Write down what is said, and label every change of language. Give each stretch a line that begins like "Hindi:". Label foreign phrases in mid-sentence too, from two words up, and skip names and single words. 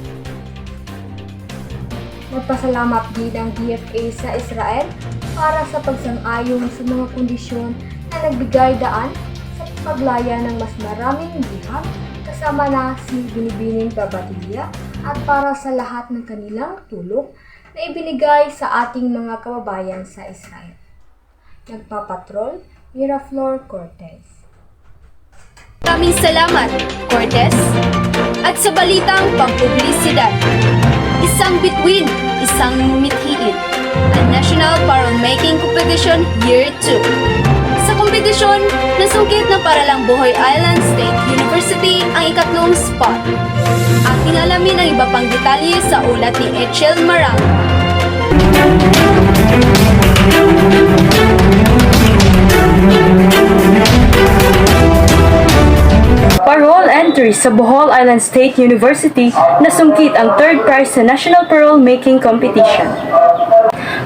Filipino: Magpasalamat din ang DFA sa Israel para sa pagsang-ayon sa mga kondisyon na nagbigay daan sa paglaya ng mas maraming bihag kasama na si Binibining Babadilla at para sa lahat ng kanilang tulong na ibinigay sa ating mga kababayan sa Israel. Nagpapatrol, Miraflor Cortez. Maraming salamat, Cortez. At sa balitang pang-publisidad, isang bituin, isang mithiin.
English: A National Parole-Making Competition Year 2.
Filipino: Sa kompetisyon, nasungkit ng Paralang Bohol Island State University ang ikatlong spot. Ating alamin ang iba pang detalye sa ulat ni Echel Marang.
English: Parole entry
Filipino: sa Bohol Island State University nasungkit ang
English: third prize
Filipino: sa National Parole Making Competition.